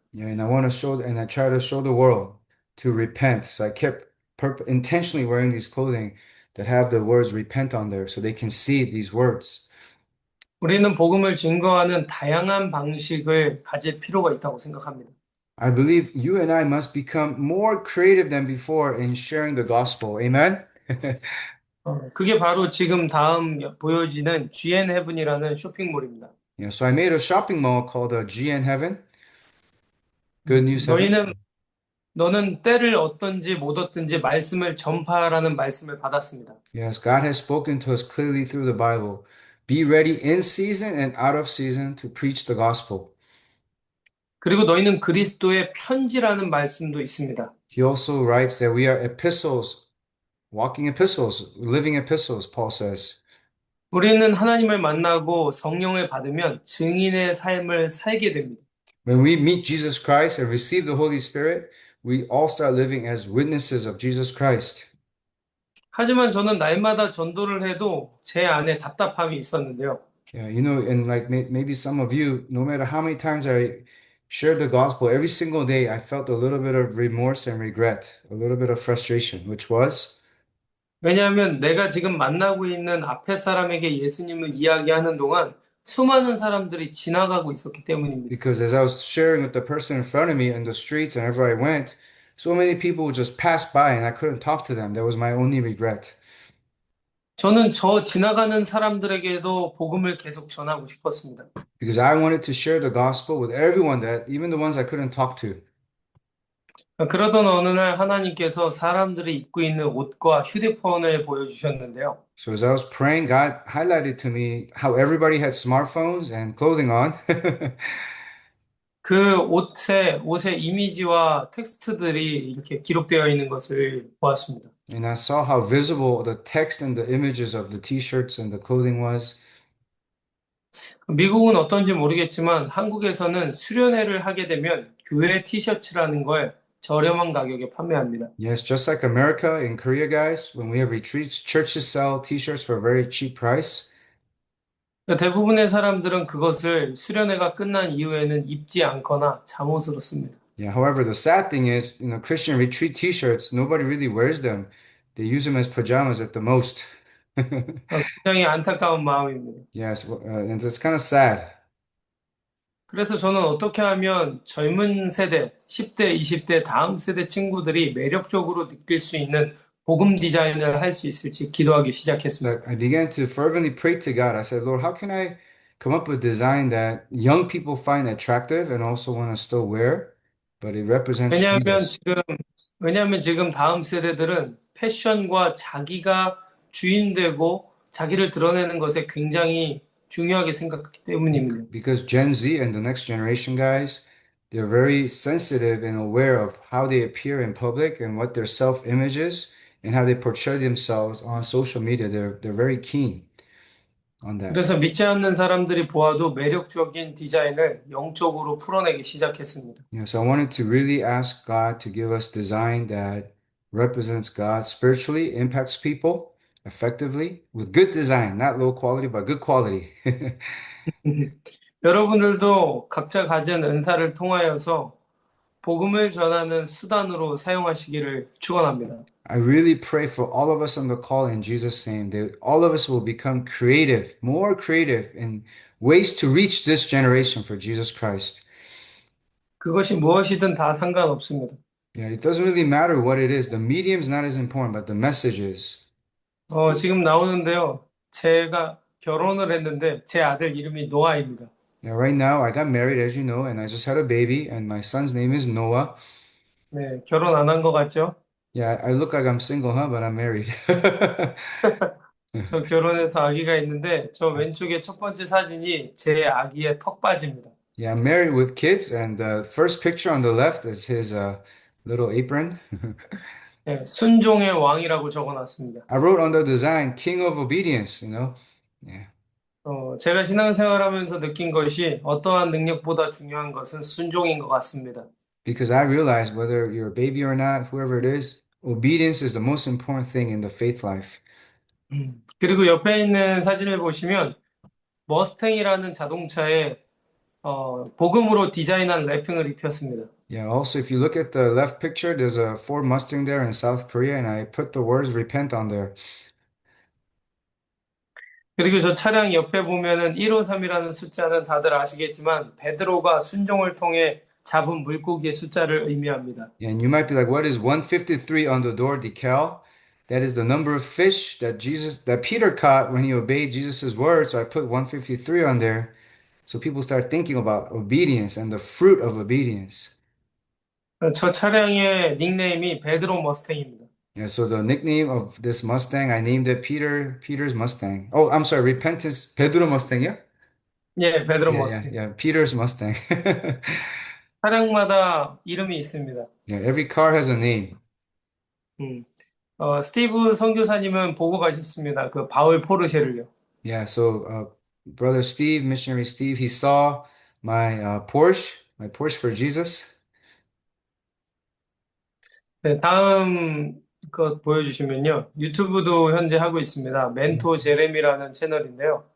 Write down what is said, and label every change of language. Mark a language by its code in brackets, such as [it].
[en] Yeah, and I want to show, and I try to show the world to repent. So I kept intentionally wearing these clothing that have the words repent on there so they can see these words. [ko] 우리는 복음을 증거하는 다양한 방식을 가질 필요가 있다고 생각합니다. [en] I believe you and I must become more creative than before in sharing the gospel. Amen? [ko] 그게 바로 지금 다음 보여지는 GN Heaven이라는 쇼핑몰입니다. [en] Yeah, so I made a shopping mall called GN Heaven, Good News Heaven. [ko] 너는 때를 얻든지 못 얻든지 말씀을 전파하라는 말씀을 받았습니다. [en] Yes, God has spoken to us clearly through the Bible. Be ready in season and out of season to preach the gospel. [ko] 그리고 너희는 그리스도의 편지라는 말씀도 있습니다. [en] He also writes that we are epistles, walking epistles, living epistles, Paul says. [ko] 우리는 하나님을 만나고 성령을 받으면 증인의 삶을 살게 됩니다. [en] When we meet Jesus Christ and receive the Holy Spirit, we all start living as witnesses of Jesus Christ. [ko] 하지만 저는 날마다 전도를 해도 제 안에 답답함이 있었는데요. [en] Yeah, you know, and like maybe some of you, no matter how many times I shared the gospel, every single day I felt a little bit of remorse and regret, a little bit of frustration, which was [ko] 왜냐하면 내가 지금 만나고 있는 앞에 사람에게 예수님을 이야기하는 동안 수많은 사람들이 지나가고 있었기 때문입니다. [en] because as I was sharing with the person in front of me in the streets and wherever I went, so many people would just pass by and I couldn't talk to them. That was my only regret. [ko] 저는 저 지나가는 사람들에게도 복음을 계속 전하고 싶었습니다. [en] Because I wanted to share the gospel with everyone, that even the ones I couldn't talk to. [ko] 그러던 어느 날 하나님께서 사람들이 입고 있는 옷과 휴대폰을 보여주셨는데요. [en] So as I was praying, God highlighted to me how everybody had smartphones and clothing on. [ko] 그 옷의 이미지와 텍스트들이 이렇게 기록되어 있는 것을 보았습니다. [en] And I saw how visible the text and the images of the t-shirts and the clothing was. [ko] 미국은 어떤지 모르겠지만 한국에서는 수련회를 하게 되면 교회 티셔츠라는 걸 저렴한 가격에 판매합니다. [en] Yes, just like America, in Korea, guys, when we have retreats, churches sell t-shirts for a very cheap price. [ko] 대부분의 사람들은 그것을 수련회가 끝난 이후에는 입지 않거나 잠옷으로 씁니다. [en] Yeah, however, the sad thing is, Christian retreat t-shirts, nobody really wears them. They use them as pajamas at the most. [ko] 굉장히 안타까운 마음입니다. [en] Yes, and it's kind of sad. [ko] 그래서 저는 어떻게 하면 젊은 세대, 10대, 20대 다음 세대 친구들이 매력적으로 느낄 수 있는 복음 디자인을 할 수 있을지 기도하기 시작했습니다. [en] I began to fervently pray to God. I said, Lord, how can I come up with a design that young people find attractive and also want to still wear, but it represents Jesus? [ko] 왜냐하면 지금 다음 세대들은 패션과 자기가 주인되고 자기를 드러내는 것에 굉장히 중요하게 생각하기 때문입니다. [en] Because Gen Z and the next generation guys, they're very sensitive and aware of how they appear in public and what their self-image is and how they portray themselves on social media. They're very keen on that. [ko] 그래서 믿지 않는 사람들이 보아도 매력적인 디자인을 영적으로 풀어내기 시작했습니다. [en] Yeah, so I wanted to really ask God to give us design that represents God spiritually, impacts people effectively with good design, not low quality, but good quality. [ko] 여러분들도 각자 가진 은사를 통하여서 복음을 전하는 수단으로 사용하시기를 축원합니다. [en] I really pray for all of us on the call in Jesus' name that all of us will become creative, more creative in ways to reach this generation for Jesus Christ. [ko] 그것이 무엇이든 다 상관없습니다. [en] Yeah, it doesn't really matter what it is. The medium's not as important, but the message is. [ko] 지금 나오는데요. 제가 결혼을 했는데 제 아들 이름이 노아입니다. [en] Yeah, right now I got married, as you know, and I just had a baby, and my son's name is Noah. [ko] 네, 결혼 안 한 것 같죠? [en] Yeah, I look like I'm single, huh? But I'm married. [ko] 저 결혼해서 아기가 있는데 저 왼쪽에 첫 번째 사진이 제 아기의 턱받이입니다. [en] Yeah, I'm married with kids, and the first picture on the left is his little apron. [ko] 네, 순종의 왕이라고 적어놨습니다. [en] I wrote on the design, King of Obedience, Yeah. [ko] 제가 신앙생활하면서 느낀 것이 어떠한 능력보다 중요한 것은 순종인 것 같습니다. [en] Because I realize whether you're a baby or not, whoever it is, obedience is the most important thing in the faith life. [ko] 그리고 옆에 있는 사진을 보시면 머스탱이라는 자동차에 복음으로 디자인한 래핑을 입혔습니다. [en] Yeah, also, if you look at the left picture, there's a Ford Mustang there in South Korea, and I put the words repent on there. [ko] 그리고 저 차량 옆에 보면은 153이라는 숫자는 다들 아시겠지만 베드로가 순종을 통해 잡은 물고기의 숫자를 의미합니다. [en] Yeah, and you might be like, what is 153 on the door decal? That is the number of fish that Peter caught when he obeyed Jesus' word. So I put 153 on there. So people start thinking about obedience and the fruit of obedience. [ko] 저 차량의 닉네임이 베드로 머스탱입니다. [en] Yeah, so the nickname of this Mustang, I named it Peter's Mustang. Oh, I'm sorry, Repentance, Pedro Mustang, yeah? [ko] 예, 베드로 [en] Yeah, [ko] 머스탱. [en] yeah, Peter's Mustang. [ko] 차량마다 이름이 있습니다. [en] Yeah, every car has a name. [ko] 스티브 선교사님은 보고 가셨습니다. 그 바울 포르쉐를요. [en] Yeah, so Brother Steve, Missionary Steve, he saw my Porsche for Jesus. [ko] 네, 다음 것 보여주시면요. 유튜브도 현재 하고 있습니다. 멘토 제레미라는 채널인데요.